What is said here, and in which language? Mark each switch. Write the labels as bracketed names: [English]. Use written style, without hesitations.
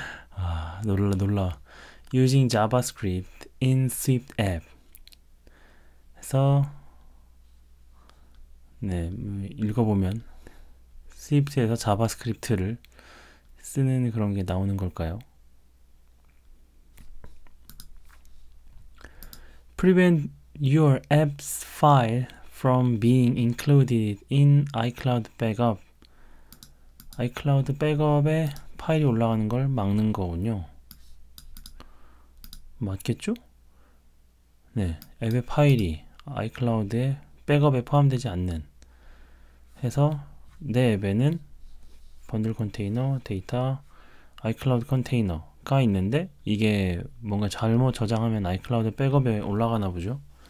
[Korean] 아, 놀라. [English] Using JavaScript in Swift app. [Korean] 해서 네, 읽어보면 스위프트에서 자바스크립트를 쓰는 그런 게 나오는 걸까요? [English] Prevent your app's file from being included in iCloud backup. [Korean] iCloud 백업에 파일이 올라가는 걸 막는 거군요. 맞겠죠? 네, 앱의 파일이 iCloud의 백업에 포함되지 않는 해서 내 앱에는 번들 컨테이너, 데이터, iCloud 컨테이너가 있는데 이게 뭔가 잘못 저장하면 iCloud 백업에 올라가나 보죠.